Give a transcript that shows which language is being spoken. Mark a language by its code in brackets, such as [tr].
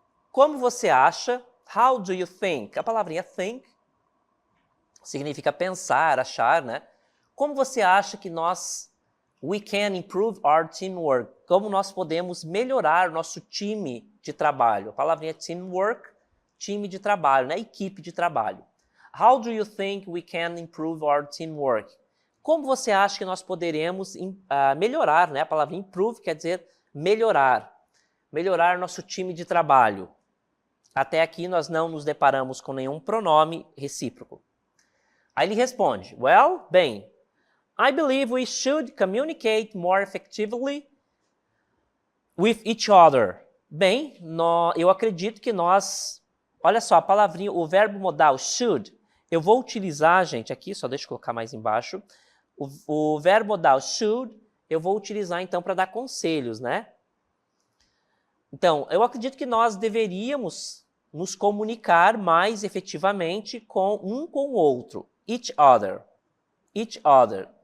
[pt] Como você acha? [en] How do you think? [pt] A palavrinha think significa pensar, achar, né? Como você acha que [en] we can improve our teamwork? [pt] Como nós podemos melhorar nosso time de trabalho? A palavrinha teamwork, time de trabalho, né? Equipe de trabalho. [en] How do you think we can improve our teamwork? [pt] Como você acha que nós poderemos melhorar, né? A palavra improve quer dizer melhorar. Melhorar nosso time de trabalho. Até aqui nós não nos deparamos com nenhum pronome recíproco. Aí ele responde, [en] well, [pt] bem, [en] I believe we should communicate more effectively with each other. [pt] Bem, eu acredito que nós... Olha só, a palavrinha, o verbo modal should, eu vou utilizar, gente, aqui, só deixa eu colocar mais embaixo. O verbo modal should, eu vou utilizar, então, para dar conselhos, né? Então, eu acredito que nós deveríamos nos comunicar mais efetivamente com o outro. [en] Each other. Each other.